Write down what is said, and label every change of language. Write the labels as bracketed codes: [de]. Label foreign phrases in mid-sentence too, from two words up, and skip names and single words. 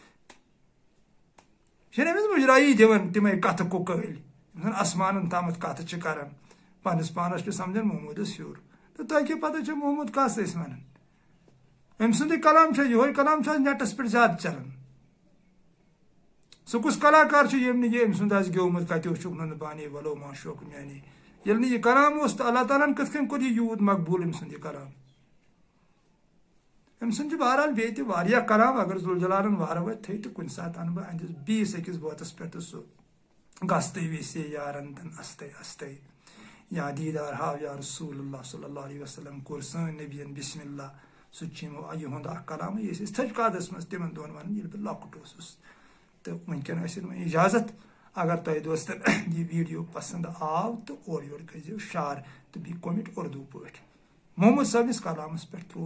[ks] چھِنہٕ أمِس مُجرایی دِوان تِمے کتھٕ کُکٲلۍ یِم زن اسمانن تامتھ کتھٕ چھِ کران پننس پانس چھِ سمجھان محمودس ہیوٚر تہٕ تۄہہِ کیٛاہ پتہ چھِ محمود کس ٲسۍ ونان أمۍ سُنٛدُے کلام چھا یِہوے کلام چھُ آز نیٹس پٮ۪ٹھ زیادٕ چلان سُہ کُس کلاکار چھُ ییٚمۍ نہٕ یہِ أمۍ سُنٛد آسہِ گیومُت کتہِ چھُکھ نُنہٕ بانی ولو معشوق میانے ییٚلہِ نہٕ یہِ کلام اوس تہٕ اللہ تعالیٰ ہن کِتھ کٔنۍ کوٚر یہِ یوٗت مقبوٗل أمۍ سُنٛد یہِ کلام أمۍ سُنٛد چھُ بہرحال بیٚیہِ تہِ واریاہ کلام اگر ذوالجلالن وارٕ وتہِ تھٲے تہٕ کُنہِ ساتہٕ انہٕ بہٕ أہنٛدِس بیٚیِس أکِس بٲتس پٮ۪ٹھ تہٕ سُہ گژھتٕے ویسے یارن تن استے استے یا دیٖدار ہاو یا [ar] رسول اللہ صلی اللہ علیہ وسلم [ks] کوٚر سٲنۍ نبیَن [ar] بسم اللہ [ks] سُہ تہِ چھُ یِہُنٛد اکھ کلامٕے أسۍ ٲسۍ تھٔج قادس منٛز تِمن دۄہن ونان ییٚلہِ بہٕ لۄکُٹ اوسُس تہٕ وٕنکیٚن ٲسِن وۄنۍ اجازت اگر تۄہہِ دوستن یہِ ویٖڈیو پسنٛد آو تہٕ اورٕ یورٕ کٔرزیو شار تہٕ بیٚیہِ کوٚمنٹ اردوٗ پٲٹھۍ محمود صٲبنِس کلامس پٮ۪ٹھ ترٛوو